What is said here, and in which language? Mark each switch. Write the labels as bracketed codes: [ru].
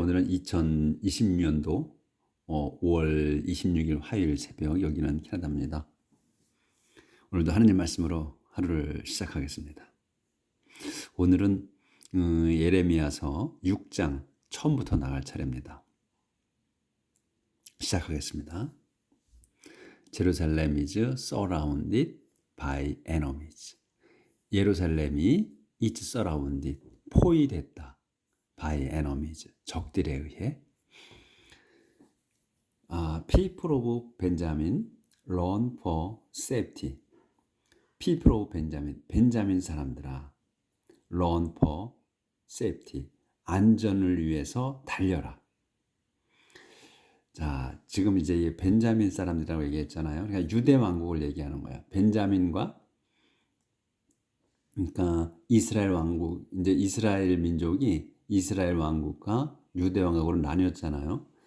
[ko] 오늘은 2020년도 5월 26일 화요일 새벽, 여기는 캐나다입니다. 오늘도 하느님 말씀으로 하루를 시작하겠습니다. 오늘은 예레미야서 6장 처음부터 나갈 차례입니다. 시작하겠습니다. [en] Jerusalem is surrounded by enemies. [ko] 예루살렘이 [en] is surrounded, [ko] 포위됐다. [en] by enemies, [ko] 적들에 의해. [en] People of Benjamin run for safety. People of Benjamin, [ko] 벤자민 사람들아, [en] run for safety, [ko] 안전을 위해서 달려라. 자, 지금 이제 벤자민 사람들이라고 얘기했잖아요. 그러니까 유대 왕국을 얘기하는 거야. 벤자민과, 그러니까 이스라엘 왕국, 이제 이스라엘 민족이 이스라엘 왕국과 유대 왕국으로 나뉘었잖아요.